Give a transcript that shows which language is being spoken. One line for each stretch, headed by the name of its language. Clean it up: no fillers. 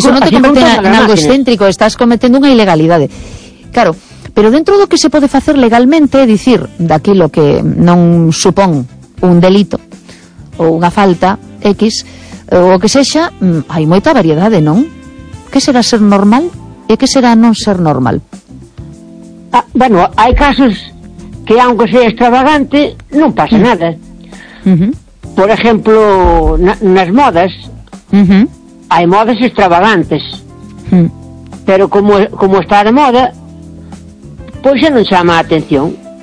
Galician: iso non te convierte en algo excéntrico, estás cometendo unha ilegalidade. Claro, pero dentro do que se pode facer legalmente, dicir, daqui lo que non supón un delito ou unha falta X, o que sexa, hai moita variedade, non? Que será ser normal e que será non ser normal?
Spanish: Bueno, hay casos que aunque sea extravagante, no pasa nada. Por ejemplo, las modas. Hay modas extravagantes. Pero como está de moda, pues ya no llama la atención.